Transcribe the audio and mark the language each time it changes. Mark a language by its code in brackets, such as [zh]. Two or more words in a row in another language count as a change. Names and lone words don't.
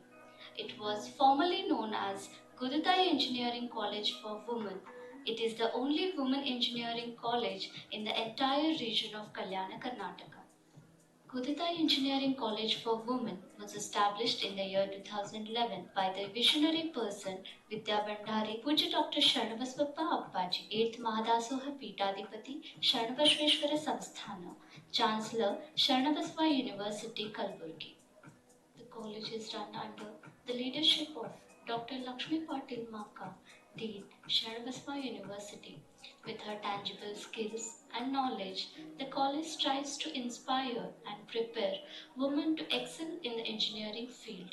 [en] It was formerly known as Godudai Engineering College for Women. It is the only women engineering college in the entire region of Kalyana, Karnataka. Godudai Engineering College for Women was established in the year 2011 by the visionary person Vidya Bandhari Puja Dr. Sharnbasva Appaji, 8th Mahadasoha Peethadipati, Sharnbasveshwara Samsthana, Chancellor, Sharnbasva University, Kalaburagi. The college is run under the leadership of Dr. Lakshmi Patil Maka, Dean, Sharnbasva University. With her tangible skills and knowledge, the college strives to inspire and prepare women to excel in the engineering field.